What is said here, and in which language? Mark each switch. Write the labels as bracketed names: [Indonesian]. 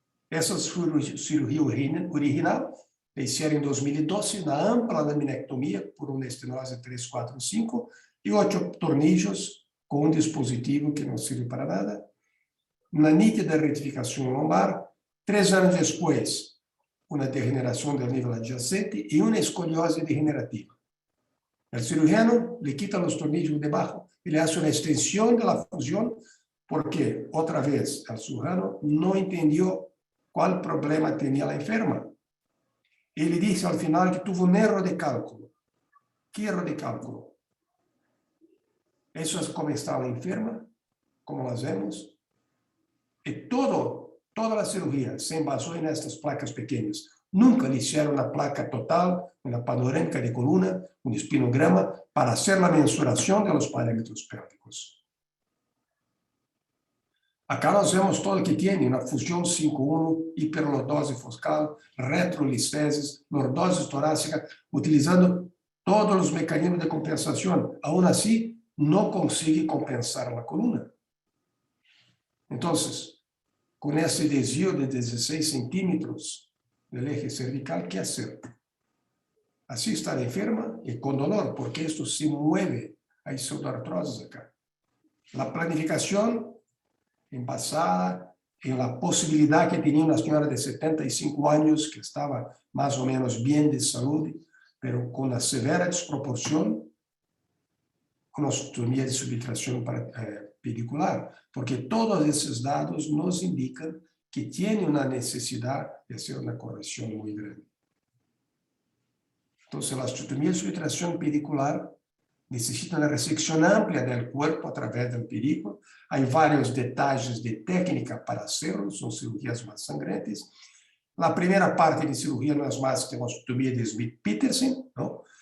[Portuguese] Essa cirurgia original, fizeram em 2012, na ampla laminectomia, por uma estenose 3, 4, 5, e 8 tornillos com um dispositivo que não serve para nada. Uma nítida retificação lombar. 3 anos depois, [Spanish] una degeneración del nivel adyacente y una escoliosis degenerativa. El cirujano le quita los tornillos debajo y le hace una extensión de la fusión porque, otra vez, el cirujano no entendió cuál problema tenía la enferma. Y le dice al final que tuvo un error de cálculo. ¿Qué error de cálculo? Eso es como está la enferma, como las vemos. Y toda la cirugía se basó en estas placas pequeñas. Nunca le hicieron una placa total, una panorámica de columna, un espinograma, para hacer la mensuración de los parámetros pélvicos. [Portuguese] Acá nós vemos todo o que tem, uma fusão 5-1, hiperlordose foscal, retrolisteses, lordose torácica, utilizando todos os mecanismos de compensação. Aún assim, não consegue compensar a coluna. Então, com esse desvio de 16 centímetros do eje cervical, que fazer? Assim está enferma e com dolor, porque isto [Spanish] se mueve [Portuguese] a pseudoartroses acá. A planificação [Spanish] basada en la posibilidad que tenía una señora de 75 años que estaba más o menos bien de salud, pero con una severa desproporción con osteotomía de subluxación pedicular, porque todos esos datos nos indican que tiene una necesidad de hacer una corrección muy grande. Entonces, la osteotomía de subluxación pedicular [Portuguese] necessita uma resecção ampla do corpo através do pedículo. Há vários detalhes de técnica [Spanish] para hacerlo, [Portuguese] são cirurgias mais sangrantes. A primeira parte de cirurgia não é mais que uma osteotomia de Smith-Peterson, não?